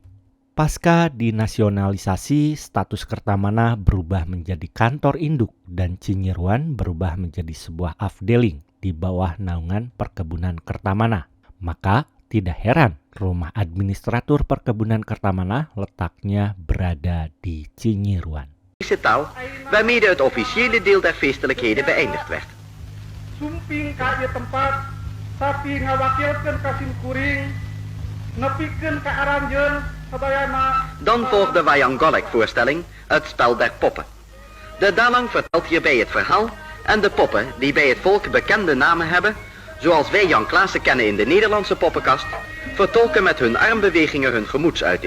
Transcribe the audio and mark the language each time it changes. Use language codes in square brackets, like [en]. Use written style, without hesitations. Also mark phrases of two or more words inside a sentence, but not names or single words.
[id] Pasca dinasionalisasi, status Kertamana berubah menjadi kantor induk dan Cinyeruan berubah menjadi sebuah afdeling di bawah naungan perkebunan Kertamana. Maka tidak heran rumah administratur perkebunan Kertamana letaknya berada di Cinyeruan. [nl] Taal waarmee het officiële deel der feestelijkheden beëindigd werd. [su] Sumping ka ieu tempat sapi ngawakilkeun ka sim kuring nepikeun ka aranjeun sadayana. [nl] Dan volgt de [su] wayang golek [nl] voorstelling, het spel der poppen. De dalang vertelt hierbij het verhaal en de poppen die bij het volk bekende namen hebben, zoals wij Jan Klaassen kennen in de Nederlandse poppenkast, vertolken met hun armbewegingen hun gemoedsuiting.